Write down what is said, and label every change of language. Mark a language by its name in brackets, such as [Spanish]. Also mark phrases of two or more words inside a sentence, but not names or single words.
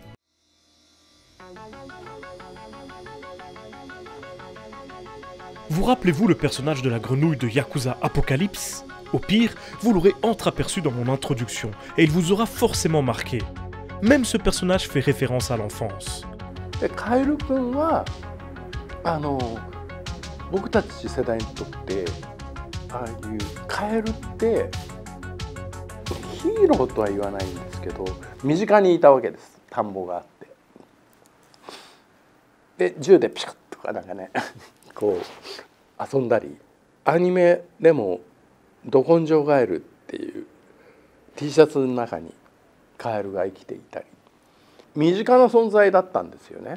[French] Vous rappelez-vous le personnage de la grenouille de Yakuza Apocalypse ? Au pire, vous l'aurez entreaperçu dans mon introduction, et il vous aura forcément marqué. Même ce personnage fait référence à l'enfance. [Japanese] 僕たち世代にとってああいうカエルってヒーローとは言わないんですけど身近にいたわけです。田んぼがあってで銃でピシャッとかなんかねこう遊んだりアニメでも「ど根性ガエル」っていう T シャツの中にカエルが生きていたり身近な存在だったんですよね。